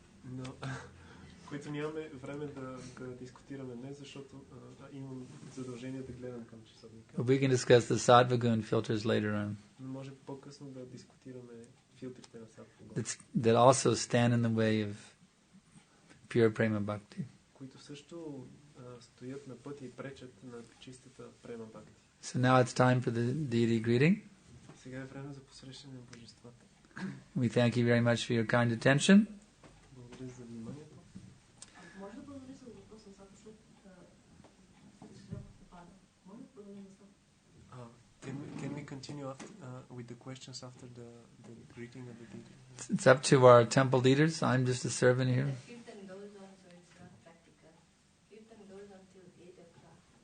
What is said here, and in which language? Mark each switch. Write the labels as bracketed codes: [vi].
[bg] Но които нямаме време да дискутираме днес, защото имам задължение да гледам към часовника. [en] But we can discuss the sattva gun filters later on. [bg] Може по-късно да дискутираме филтрите на сатва гуна. [en] That also stand in the way of pure prema bhakti. [bg] Които също стоят на пътя и пречат на чистата према бхакти. [en] So now it's time for the deity greeting. [bg] Сега е време за посрещане на божествата. [en] We thank you very much for your kind attention. [bg] Благодаря за вниманието. Може да продължи с въпроса след Може да продължи [en] Can we continue with the questions after the greeting of the deity? It's up to our temple leaders. I'm just a servant here. Kirtan goes on, so it's not practical. Kirtan goes on till 8 o'clock.